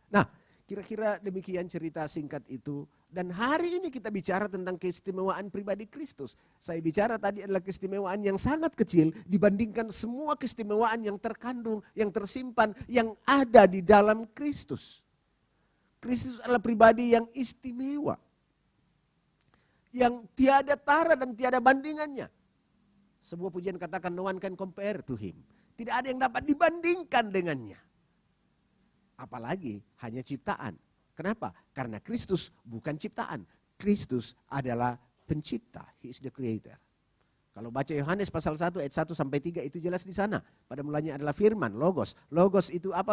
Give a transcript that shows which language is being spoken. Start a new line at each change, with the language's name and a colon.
Indonesian: Nah, kira-kira demikian cerita singkat itu. Dan hari ini kita bicara tentang keistimewaan pribadi Kristus. Saya bicara tadi adalah keistimewaan yang sangat kecil dibandingkan semua keistimewaan yang terkandung, yang tersimpan, yang ada di dalam Kristus. Kristus adalah pribadi yang istimewa. Yang tiada tara dan tiada bandingannya. Sebuah pujian katakan,
English: no one can compare to him.
Indonesian: Tidak ada yang dapat dibandingkan dengannya. Apalagi hanya ciptaan. Kenapa? Karena Kristus bukan ciptaan. Kristus adalah pencipta.
English: He is the creator.
Indonesian: Kalau baca Yohanes pasal 1 ayat 1 sampai 3 itu jelas di sana. Pada mulanya adalah firman, logos. Logos itu apa?